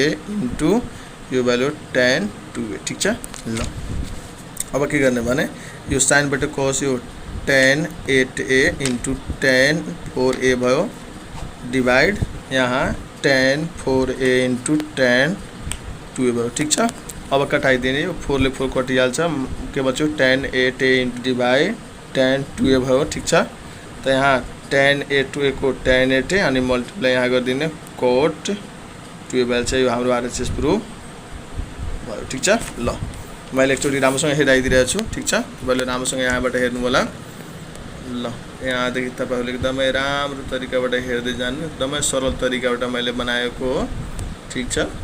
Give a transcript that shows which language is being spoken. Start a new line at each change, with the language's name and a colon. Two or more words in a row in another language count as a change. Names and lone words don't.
Nepali: इन्टु यो भ्यालु tan 2a ठीक छ ल अब के गर्ने भने यो sin बाट cos यो tan 8a इन्टु tan 4a भयो डिभाइड यहाँ tan 4a इन्टु tan 2a भयो ठीक छ अब कटाइदिने यो 4 ले 4 कटिहाल्छ के बच्यो tan 8a इन्टु डिभाइड tan 2a भयो ठीक छ त यहाँ tan 8a को tan 8a अनि मल्टिप्लाई यहाँ गरिदिने cot 2a चाहिँ यो हाम्रो
English: RHS proof
Nepali: भयो ठीक छ ल मैले एकचोटी राम्रोसँग हेराइदिरहेको छु ठीक छ तपाईले राम्रोसँग यहाँबाट हेर्नु होला ल यहाँ देखि तपाईहरुले एकदमै राम्रो तरिकाबाट हेर्दै जानु एकदमै सरल तरिकाबाट मैले बनाएको हो ठीक छ